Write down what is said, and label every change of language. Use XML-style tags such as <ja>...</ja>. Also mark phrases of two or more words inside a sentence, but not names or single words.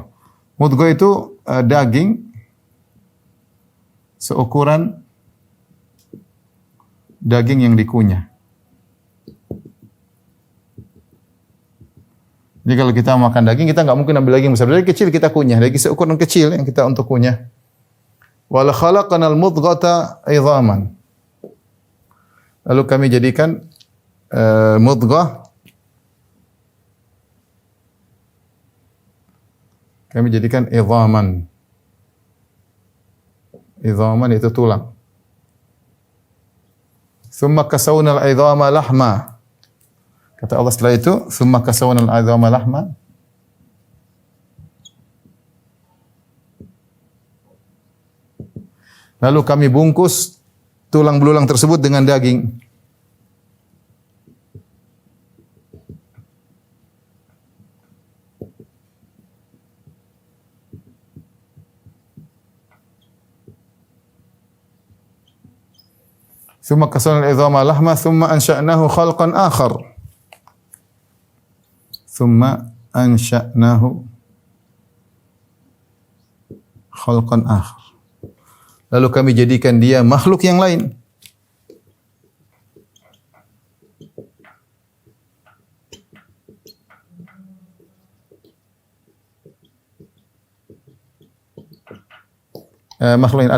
<id>Mudghah itu daging seukuran daging yang dikunyah. Jadi kalau kita makan daging, kita nggak mungkin ambil daging besar. Dari kecil kita kunyah, daging seukuran kecil yang kita untuk kunyah.</id> <ar>ولا خلقنا المضغة عظاما.</ar> <id>Lalu kami jadikan mudghah, kami jadikan 'idhaman. Idhaman itu tulang.</id> <ar>ثم كسونا العظام لحما.</ar> <id>Kata Allah setelah itu,</id> <ar>"ثم كسونا العظام لحما."</ar> <id>Lalu kami bungkus tulang belulang tersebut dengan daging.</id> <ar>ثم كسونا العظام لحما ثم أنشأناه خلقا آخر. ثم أنشأناه خلقا آخر.</ar> <id>Lalu kami jadikan dia makhluk yang lain. Makhluk lain.</id>